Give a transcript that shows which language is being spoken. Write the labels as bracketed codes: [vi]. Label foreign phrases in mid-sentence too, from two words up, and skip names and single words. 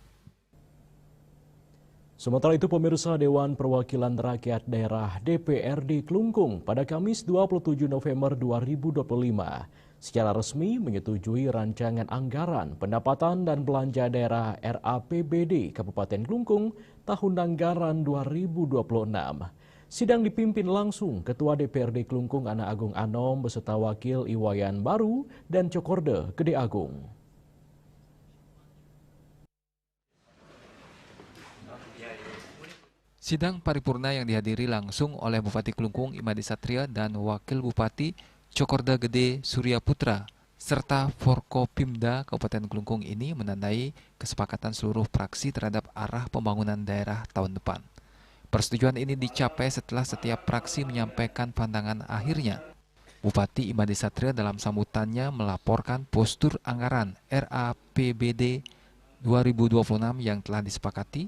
[id] Sementara itu, pemirsa Dewan Perwakilan Rakyat Daerah DPRD Klungkung pada Kamis 27 November 2025 secara resmi menyetujui rancangan anggaran pendapatan dan belanja daerah RAPBD Kabupaten Klungkung tahun anggaran 2026. Sidang dipimpin langsung Ketua DPRD Klungkung Ana Agung Anom beserta Wakil Iwayan Baru dan Cokorde Gede Agung. Sidang paripurna yang dihadiri langsung oleh Bupati Klungkung Imadi Satria dan Wakil Bupati Cokorde Gede Surya Putra serta Forkopimda Kabupaten Klungkung ini menandai kesepakatan seluruh fraksi terhadap arah pembangunan daerah tahun depan. Persetujuan ini dicapai setelah setiap fraksi menyampaikan pandangan akhirnya. Bupati Imade Satria dalam sambutannya melaporkan postur anggaran RAPBD 2026 yang telah disepakati.